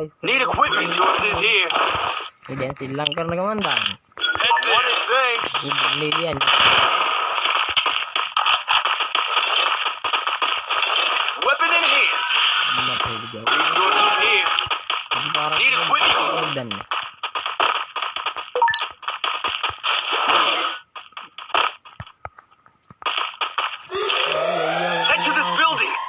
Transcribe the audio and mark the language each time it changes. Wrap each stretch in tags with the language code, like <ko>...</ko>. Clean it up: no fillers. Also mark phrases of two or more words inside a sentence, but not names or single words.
<en>Need equipment. Resources here.</en> <si>මේ දැන් සෙල්ලම් කරන ගමන් දාන්නේ</si> <en>Wanted things.</en> <si>මේ කියන්නේ</si> <en>Weapon in hand. Resources here. Need equipment.</en> <si>දන්නේ</si> <en>Head to this building.</en>